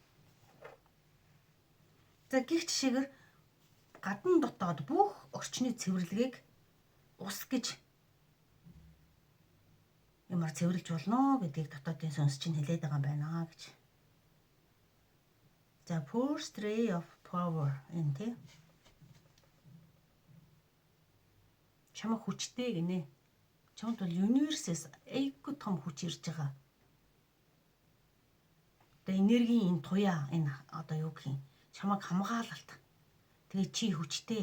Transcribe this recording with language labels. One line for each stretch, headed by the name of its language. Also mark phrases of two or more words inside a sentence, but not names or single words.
Mongolian: За гих жишээгээр гадна дотоод бүх орчны цэвэрлэгийг ус гэж ямар цэвэрлж болно гэдгийг дотоодын сүнс чинь хэлээд байгаа юм байна гэж. За
English: first ray of power
Mongolian: энэ тийм. Чамаг хүчтэй гинэ. Чамд бол universe-с айгүй том хүч ирж байгаа. Одоо энергийн энэ туяа энэ одоо юу гэх юм? Чамаг хамгаалалт. Тэгээ чи хүчтэй.